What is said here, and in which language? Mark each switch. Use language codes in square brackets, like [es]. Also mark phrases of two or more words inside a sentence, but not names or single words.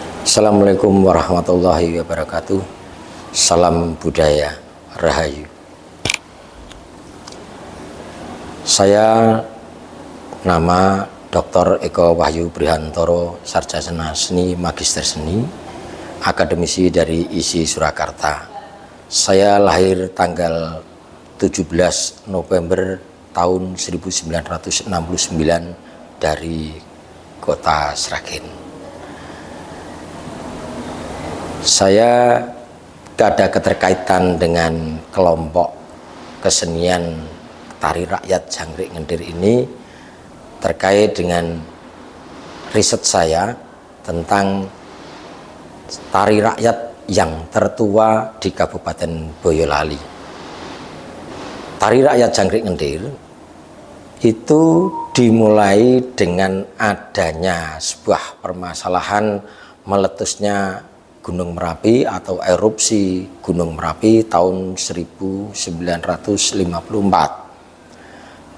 [ar] السلام عليكم ورحمة الله وبركاته. [id] Salam budaya, rahayu. Saya nama Dr. Eko Wahyu Brihantoro, Sarjana Seni, Magister Seni, akademisi dari ISI Surakarta. Saya lahir tanggal 17 November tahun 1969 dari kota Sragen. Saya ada keterkaitan dengan kelompok kesenian tari rakyat Jangkrik Ngendir ini terkait dengan riset saya tentang tari rakyat yang tertua di Kabupaten Boyolali. Tari rakyat Jangkrik Ngendir itu dimulai dengan adanya sebuah permasalahan meletusnya Gunung Merapi atau erupsi Gunung Merapi tahun 1954.